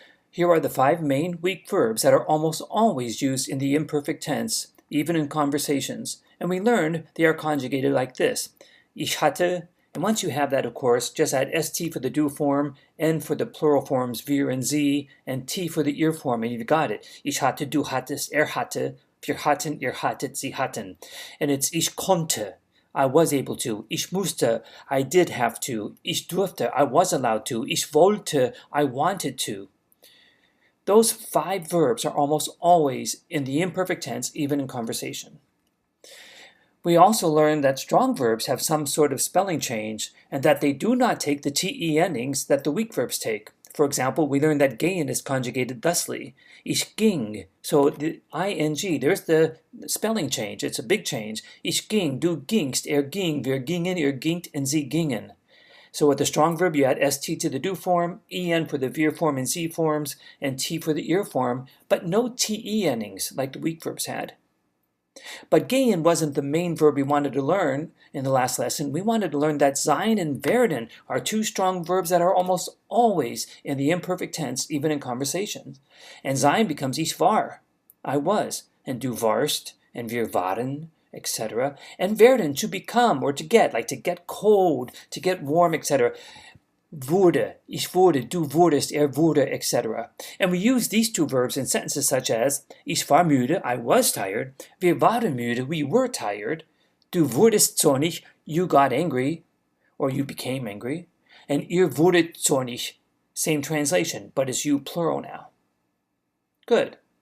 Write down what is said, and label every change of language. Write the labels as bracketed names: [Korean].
[English] Here are the 5 main weak verbs that are almost always used in the imperfect tense, even in conversations. And we learned they are conjugated like this. [German] Ich hatte, [English] and once you have that, of course, just add st for the do form, n for the plural forms wir and sie, and t for the ihr form, and you've got it. [German] Ich hatte, du hattest, hatte, wir hatten, ihr hattet, sie hatten. [English] And it's [German] ich konnte. [English] I was able to. [German] Ich musste, [English] I did have to. [German] Ich durfte, [English] I was allowed to. [German] Ich wollte, [English] I wanted to. Those 5 verbs are almost always in the imperfect tense, even in conversation. We also learned that strong verbs have some sort of spelling change and that they do not take the te endings that the weak verbs take. For example, we learned that gehen is conjugated thusly. [German] Ich ging. [English] So the ing, there's the spelling change. It's a big change. [German] Ich ging, du gingst, ging, wir gingen, ihr gingt, and sie gingen. [English] So with the strong verb, you add st to the do form, en for the wir form and sie forms, and t for the ihr form, but no te endings like the weak verbs had. But gehen wasn't the main verb we wanted to learn in the last lesson. We wanted to learn that sein and werden are 2 strong verbs that are almost always in the imperfect tense, even in conversations. And sein becomes [German] ich war, [English] I was, and [German] du warst, [English] and [German] wir waren, [English] etc. And werden, to become or to get, like to get cold, to get warm, etc. [German] Wurde, ich wurde, du wurdest, wurde, etc. [English] And we use these 2 verbs in sentences such as [German] ich war müde, [English] I was tired, [German] wir waren müde, [English] we were tired, [German] du wurdest zornig, [English] you got angry, or you became angry, and [German] ihr wurdet zornig, [English] same translation, but it's you plural now. Good.